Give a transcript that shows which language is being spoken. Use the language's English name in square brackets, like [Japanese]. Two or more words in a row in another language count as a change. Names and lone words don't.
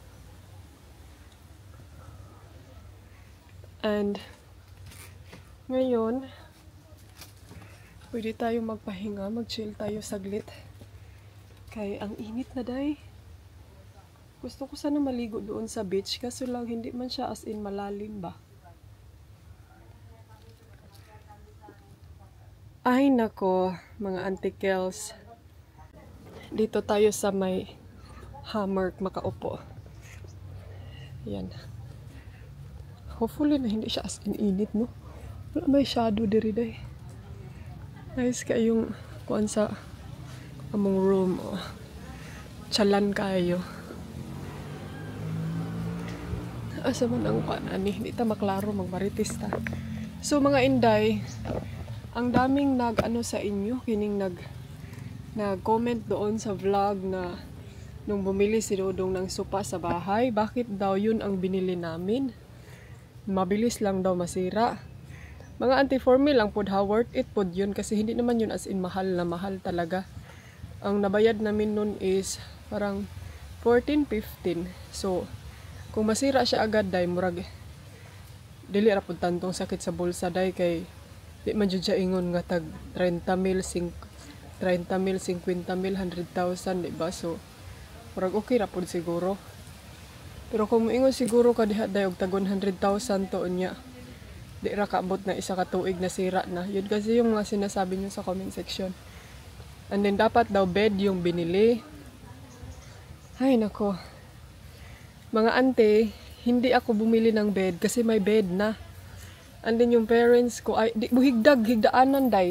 [Filipino] And ngayon, pwede tayo magpahinga, mag-chill tayo saglit. Kaya ang init na day. Gusto ko sana maligo doon sa beach, kaso lang hindi man siya [English] as in [Filipino] malalim ba. Ay nako, mga antikels. Dito tayo sa may hammock makaupo. Yan. Hopefully na hindi siya [English] as in [Filipino] init, no? [Cebuano] Wala may shadow diri day. Nice kayong kuan sa among room. Oh. Chalan kayo. Asa man ang kuan ani, hindi ta maklaro magmaritis ta. [Filipino] So mga inday, ang daming nag-ano sa inyo, kining nag-comment doon sa vlog na nung bumili si Dodong ng sopa sa bahay, bakit daw yun ang binili namin? Mabilis lang daw masira. [Cebuano] Mga anti-for me lang pod ha, [English] worth it [Filipino] pod yun kasi hindi naman yun [English] as in [Filipino] mahal na mahal talaga. Ang nabayad namin nun is parang 14-15. So, kung masira siya agad day, [Cebuano] murag dili ra pod tantong sakit sa bulsa day kay di man jud siya ingon nga tag 30 mil, 50 mil, 100,000, diba? So, murag okay ra pod siguro. Pero kung moingon siguro ka diha day og tag 100,000 to unya, di ra kaabot na isa ka tuig na sira na. [Filipino] Yun kasi yung mga sinasabi niyo sa [English] comment section. [Filipino] And then dapat daw bed yung binili. Ay nako. Mga ante, hindi ako bumili ng bed kasi may bed na. And then yung parents ko ay di higdaanan day.